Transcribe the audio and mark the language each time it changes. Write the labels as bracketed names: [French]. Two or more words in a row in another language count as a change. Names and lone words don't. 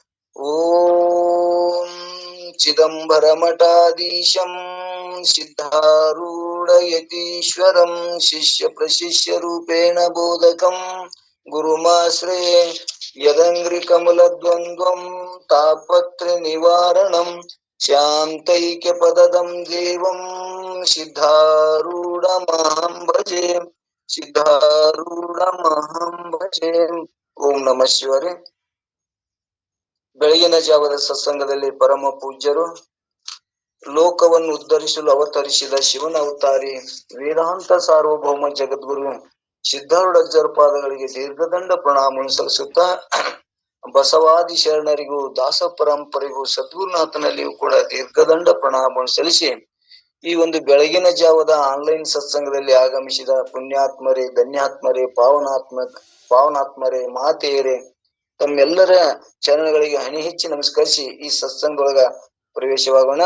[Sanskrit] ಓಂ ಚಿದಂಬರಮಠಾಧೀಶಂ ಸಿದ್ಧಾರೂಢಯತೀಶ್ವರಂ ಶಿಷ್ಯ ಪ್ರಶಿಷ್ಯ ರೂಪೇಣ ಬೋಧಕಂ ಗುರುಮಾಶ್ರಯೇ ಯದಂಗ್ರಿ ಕಮಲದ್ವಂದ್ವಂ ತಾಪತ್ರ ನಿವಾರಣಂ ಶಾಂತೈಕ್ಯ ಪದದಂ ದೇವಂ ಸಿದ್ಧಾರೂಢಮಹಂ ಭಜೆ ಸಿದ್ಧಾರೂಢಮಹಂ ಭಜೆ. ಓಂ ನಮಃ ಶಿವಾಯ. [Kannada] ಬೆಳಗಿನ ಜಾವದ ಸತ್ಸಂಗದಲ್ಲಿ ಪರಮ ಪೂಜ್ಯರು ಲೋಕವನ್ನು ಉದ್ಧರಿಸಲು ಅವತರಿಸಿದ ಶಿವನ ಅವತಾರಿ ವೇದಾಂತ ಸಾರ್ವಭೌಮ ಜಗದ್ಗುರು ಸಿದ್ಧಾರೂಢಜ್ಜರ ಪಾದಗಳಿಗೆ ದೀರ್ಘದಂಡ ಪ್ರಣಾಮವನ್ನು ಸಲ್ಲಿಸುತ್ತಾ ಬಸವಾದಿ ಶರಣರಿಗೂ ದಾಸ ಪರಂಪರೆಗೂ ಸದ್ಗುರುನಾಥನಲ್ಲಿಯೂ ಕೂಡ ದೀರ್ಘದಂಡ ಪ್ರಣಾಮವನ್ನು ಸಲ್ಲಿಸಿ ಈ ಒಂದು ಬೆಳಗಿನ ಜಾವದ ಆನ್ಲೈನ್ ಸತ್ಸಂಗದಲ್ಲಿ ಆಗಮಿಸಿದ ಪುಣ್ಯಾತ್ಮರೇ, ಧನ್ಯಾತ್ಮರೇ, ಪಾವನಾತ್ಮರೇ, ಮಾತೆಯರೇ, ತಮ್ಮೆಲ್ಲರ ಚರಣಗಳಿಗೆ ಹಣಿ ಹೆಚ್ಚಿ ನಮಸ್ಕರಿಸಿ ಈ ಸತ್ಸಂಗದೊಳಗ ಪ್ರವೇಶವಾಗೋಣ.